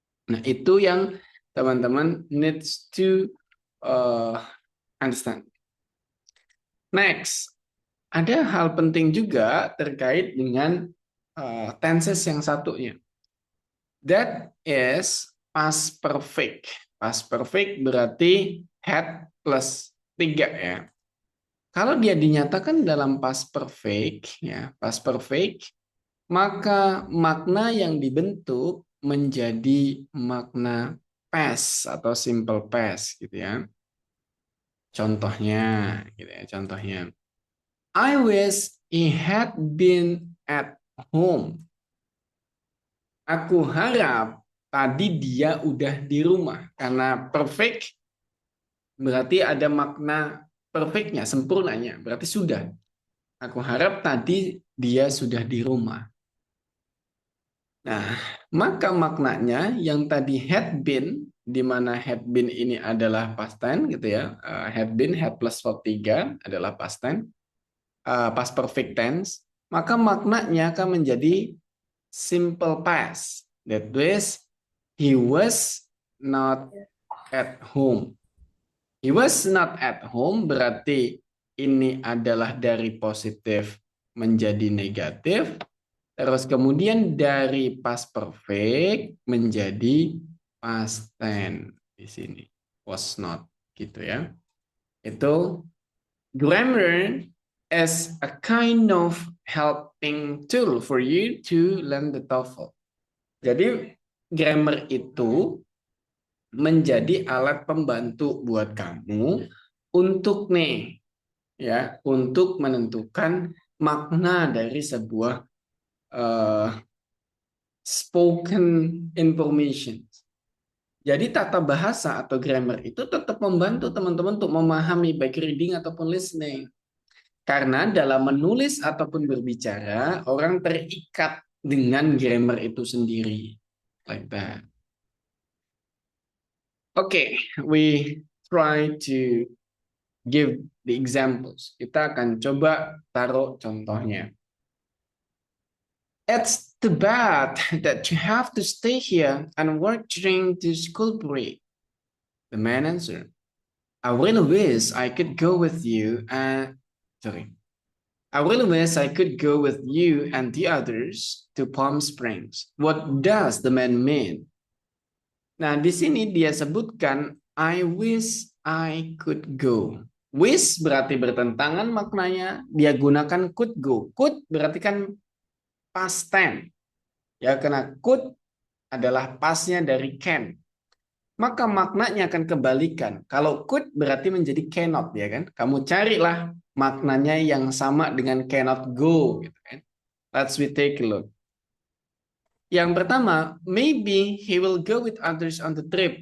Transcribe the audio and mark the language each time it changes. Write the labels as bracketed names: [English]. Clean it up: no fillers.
[Indonesian] Nah, itu yang teman-teman [English] needs to understand. [Indonesian] Next, ada hal penting juga terkait dengan tenses yang satunya. [English] That is past perfect. [Indonesian] Past perfect berarti had plus 3 ya. Kalau dia dinyatakan dalam past perfect, ya, past perfect, maka makna yang dibentuk menjadi makna past atau simple past gitu ya. Contohnya, gitu ya, contohnya. [English] I wish he had been at home. [Indonesian] Aku harap tadi dia udah di rumah. Karena perfect berarti ada makna perfectnya, sempurnanya. Berarti sudah. Aku harap tadi dia sudah di rumah. Nah, maka maknanya yang tadi had been, di mana had been ini adalah past tense gitu ya. Had been, had plus verb 3 adalah past tense. Past perfect tense. Maka maknanya akan menjadi simple past. [English] That is, he was not at home. He was not at home [Indonesian] berarti ini adalah dari positif menjadi negatif. Terus kemudian dari past perfect menjadi past tense di sini. Was not gitu ya. Itu [English] grammar as a kind of helping tool for you to learn the TOEFL. [Indonesian] Jadi grammar itu menjadi alat pembantu buat kamu untuk nih ya, untuk menentukan makna dari sebuah uh, [English] spoken information. [Indonesian] Jadi tata bahasa atau grammar itu tetap membantu teman-teman untuk memahami baik reading ataupun listening. Karena dalam menulis ataupun berbicara, orang terikat dengan grammar itu sendiri. [English] Like that. Okay, we try to give the examples. [Indonesian] Kita akan coba taruh contohnya. [English] It's too bad that you have to stay here and work during the school break. The man answered, I really wish I could go with you and I really wish I could go with you and the others to Palm Springs. What does the man mean? [Indonesian] Nah, di sini dia sebutkan [English] I wish I could go. [Indonesian] Wish berarti bertentangan maknanya, dia gunakan could go. Could berarti kan past tense. Ya, karena could adalah pasnya dari can. Maka maknanya akan kebalikan. Kalau could berarti menjadi cannot, ya kan? Kamu carilah maknanya yang sama dengan cannot go, gitu kan? [English] Let's we take a look. [Indonesian] Yang pertama, [English] maybe he will go with others on the trip.